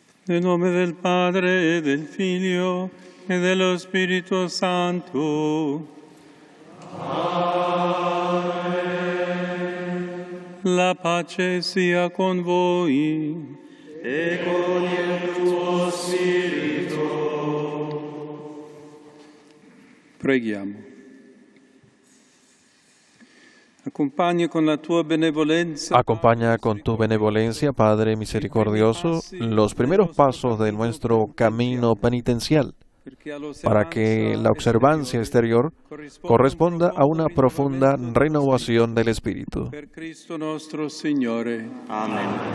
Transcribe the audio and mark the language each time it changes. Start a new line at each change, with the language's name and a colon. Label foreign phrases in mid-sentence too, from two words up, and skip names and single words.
Italian: Nel nome del Padre, e del Figlio, e dello Spirito Santo. La pace sia con voi. E con il tuo spirito. Preghiamo.
Spanish: Acompaña con la tua benevolencia, Acompaña con tu benevolencia, Padre misericordioso, los primeros pasos de nuestro camino penitencial, para que la observancia exterior corresponda a una profunda renovación del espíritu.
Italian: Per Cristo nostro Signore. Amen.